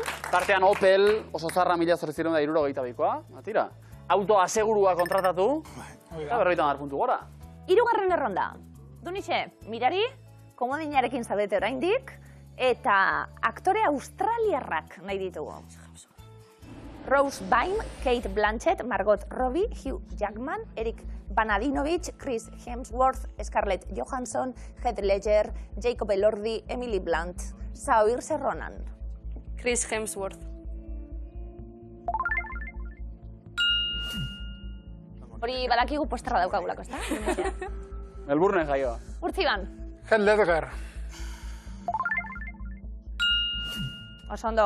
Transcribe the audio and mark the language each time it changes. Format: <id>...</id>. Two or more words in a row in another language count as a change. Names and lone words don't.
<eu>Tartean Opel, oso zarra 1972koa. Tira. Auto asegurua kontratatu. Eta 50 puntu gora. 3. erronda. Dunixe, mirari, komodinarekin zaudete oraindik, eta aktore australiarrak nahi ditugu. Rose Byrne, Kate Blanchett, Margot Robbie, Hugh Jackman, Eric Banadinovich, Chris Hemsworth, Scarlett Johansson, Heath Ledger, Jacob Elordi, Emily Blunt, Saoirse Ronan. Chris Hemsworth. Hori badakigu posterra daukagulako, ezta? Melbourne jaioa. Urtziban, Heath Ledger. oso ondo.</eu>